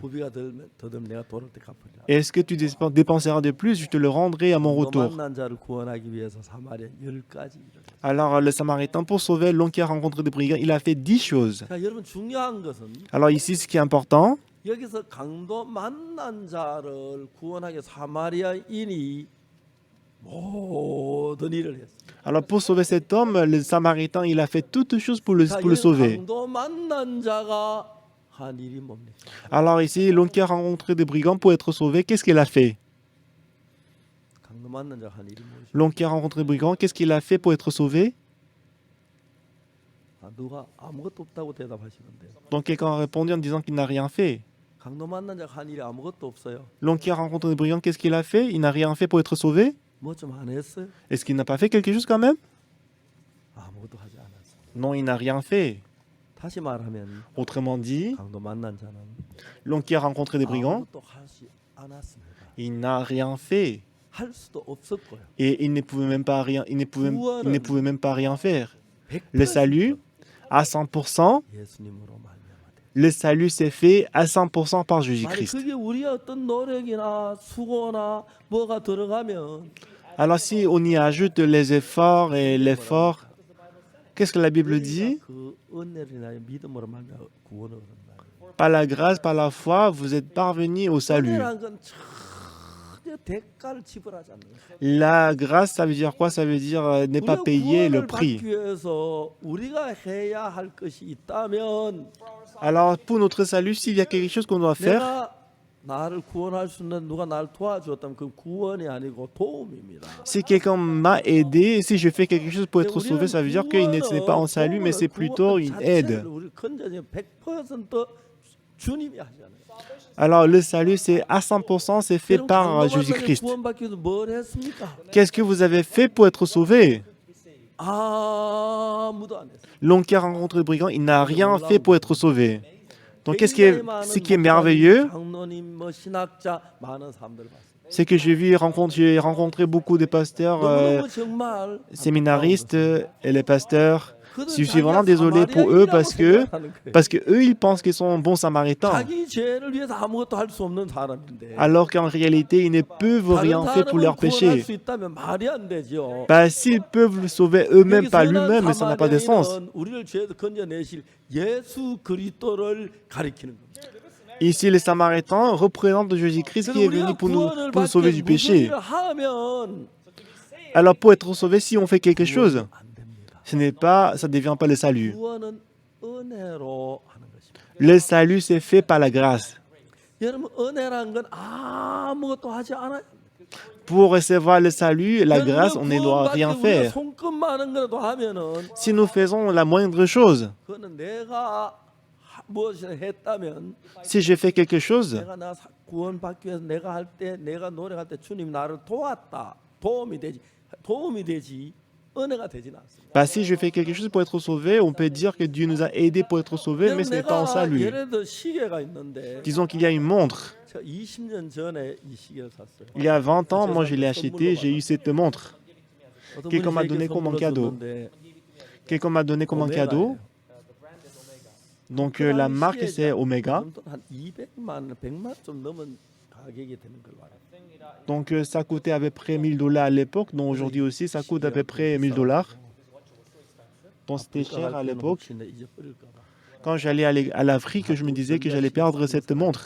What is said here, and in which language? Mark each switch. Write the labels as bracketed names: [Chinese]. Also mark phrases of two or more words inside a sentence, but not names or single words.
[Korean] 부비가 더 들면 내가 돌아올 때 갚으리라. [French] Est-ce que tu dépenseras de plus? Je te le rendrai à mon [Korean] 강도 [French] retour. [Korean] 만난 자를 구원하기 위해서 사마리아 10가지 일을. [French] Alors le samaritain, pour sauver l'homme qui a rencontré des brigands, il a fait 10 choses. [Korean] 자, 여러분 중요한 것은 [French] Alors ici, ce qui est important, [Korean] 여기서 강도 만난 자를 구원하기 사마리아인이 모든 일을 했어요. [French] alors pour sauver cet homme, le samaritain, il a fait toutes choses pour le [Korean] 자, [French] sauver. [Korean] 강도 만난 자가 한 일이 뭡니까? [French] Alors ici, l'homme qui a rencontré des brigands pour être sauvé, qu'est-ce qu'il a fait? [Korean] 강도 만난 자가 한 일이 무엇이죠? [French] L'homme qui a rencontré des brigands, qu'est-ce qu'il a fait pour être sauvé? [Korean] 누가 아무것도 없다고 대답하시는데요. [French] Donc quelqu'un a répondu en disant qu'il n'a rien fait. [Korean] 강도 만난 자가 한 일이 아무것도 없어요. [French] L'homme qui a rencontré des brigands, qu'est-ce qu'il a fait? Il n'a rien fait pour être sauvé? [Korean] 뭐 좀 안 했어요? [French] Est-ce qu'il n'a pas fait quelque chose quand même? [Korean] 아무것도 하지 않았어요. [French] Non, il n'a rien fait. [Korean] 다시 말하면 [French] Autrement dit, [Korean] 강도 만난 자는 [French] l'homme qui a rencontré des brigands, [Korean] 아무것도 하지 않았습니다. [French] il n'a rien fait. [Korean] 할 수도 없었고요. [French] Et il ne pouvait même pas rien, il ne pouvait même pas rien faire. 100% Le salut, à 100%, [Korean] 예수님으로 말미암아. [French] le salut s'est fait à 100% par [Korean] 만약 [French] Jésus-Christ. [Korean] 그게 우리의 어떤 노력이나 수고나 뭐가 들어가면 [French] Alors si on y ajoute les efforts et l'effort, qu'est-ce que la Bible dit? [Korean] 그 은혜를 인하여 믿음으로 말미암아 구원을 얻는다. [French] Par la grâce, par la foi, vous êtes parvenus au salut. [Korean] 은혜란 건 대가를 지불하지 않는 거예요. [French] La grâce, ça veut dire quoi? Ça veut dire ne pas [Korean] 우리가 [French] payer le [Korean] 구원을 [French] prix. [Korean] 받기 위해서 우리가 해야 할 것이 있다면 [French] Alors, pour notre salut, s'il y a quelque chose qu'on doit faire, [Korean] 내가 나를 구원할 수 있는 누가 나를 도와주었다면 그 구원이 아니고 도움입니다. [French] si quelqu'un m'a aidé, si je fais quelque chose pour être sauvé, ça veut dire que ce n'est pas un salut, mais c'est plutôt une aide. [Korean] 우리 건전이 100% 주님이 하잖아요. [French] Alors, le salut, c'est à 100%, c'est fait par Jésus-Christ. [Korean] 구원받기 위해서 뭘 했습니까? [French] Qu'est-ce que vous avez fait pour être sauvé? [Korean] 아무도 안 했어요. [French] L'homme qui a rencontré le brigand, il n'a rien fait pour être sauvé. Donc, ce qui est merveilleux, [Korean] 장로님, 뭐 신학자 많은 사람들 봤어요. [French] c'est que j'ai rencontré beaucoup de pasteurs [Korean] 너무너무 정말 [French] séminaristes et les pasteurs. [Korean] 그들은 [French] Je suis vraiment [Korean] 자기가 [French] désolé pour eux parce que [Korean] 사마리아인이라고 생각하는 거예요. [French] eux, ils pensent qu'ils sont bons samaritains. [Korean] 자기 죄를 위해서 아무것도 할 수 없는 사람인데 [French] Alors qu'en réalité, ils ne peuvent rien faire pour leurs péchés. [Korean] 수 있다면 말이 안 되죠. [French] Bah, s'ils peuvent le sauver eux-mêmes, pas lui-même, mais ça n'a pas de sens. [Korean] 사마리아인은 우리를 죄에서 건져내실 예수 그리스도를 가리키는 겁니다. [French] Ici, les Samaritains représentent Jésus-Christ qui est venu pour nous sauver du péché. [Korean] 하면 [French] Alors, pour être sauvé, si on fait quelque chose, [Korean] 안 됩니다. [French] ça ne devient pas le salut. [Korean] 구원은 은혜로 하는 것입니다. [French] Le salut, c'est fait par la grâce. [Korean] 여러분 은혜란 건 아무것도 하지 않아요. [French] Pour recevoir le salut, la grâce, on ne doit rien [Korean] 우리가 [French] faire. [Korean] 손끝만한 거라도 하면은 [French] Si nous faisons la moindre chose, [Korean] 그거는 내가 무엇을 했다면 [French] si je fais quelque chose, [Korean] 내가 나 구원받기 위해서 내가 할 때 내가 노력할 때 주님 나를 도왔다 도움이 되지 은혜가 되진 않습니다. [French] bah, si je fais quelque chose pour être sauvé, on peut dire que Dieu nous a aidés pour être sauvés, mais ce n'est pas un salut. [Korean] 예를 들어 시계가 있는데 [French] Disons qu'il y a une montre. [Korean] 제가 20년 전에 이 시계를 샀어요. [French] Il y a 20 ans, moi je l'ai acheté, j'ai eu cette montre. [Korean] 어떤 [French] Quelqu'un [Korean] 분이 [French] m'a [Korean] 제게 [French] donné comme un [Korean] 선물로 [French] cadeau. [Korean] 줬는데 [French] Quelqu'un m'a donné comme un cadeau. Donc la marque c'est Omega. [Korean] 한 200만, 100만 좀 넘은 가격이 되는 걸로 알아요. [French] Donc ça coûtait à peu près $1000 à l'époque. Donc aujourd'hui aussi ça coûte à peu près $1000. Donc c'était cher à l'époque. [Korean] 혹시나 잊어버릴까 봐. [French] Quand j'allais à l'Afrique, je me disais que j'allais perdre cette montre.